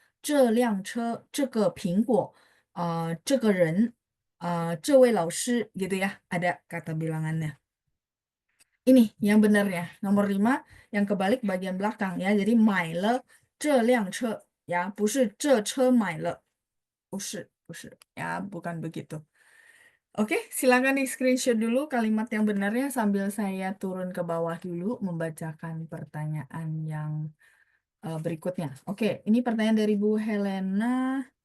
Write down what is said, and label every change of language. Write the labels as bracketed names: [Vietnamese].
[Chinese] 这辆车,这个苹果,这个人, 这位老师 gitu ya, [Indonesian] ada kata bilangannya. Ini yang benernya, nomor 5 yang kebalik bagian belakang ya. [Chinese] Jadi 买了这辆车 ya, 不是这车买了. 不是, [Indonesian] ya bukan begitu. Oke, silakan di screenshot dulu kalimat yang benarnya sambil saya turun ke bawah dulu membacakan pertanyaan yang berikutnya. Oke, ini pertanyaan dari Bu Helena.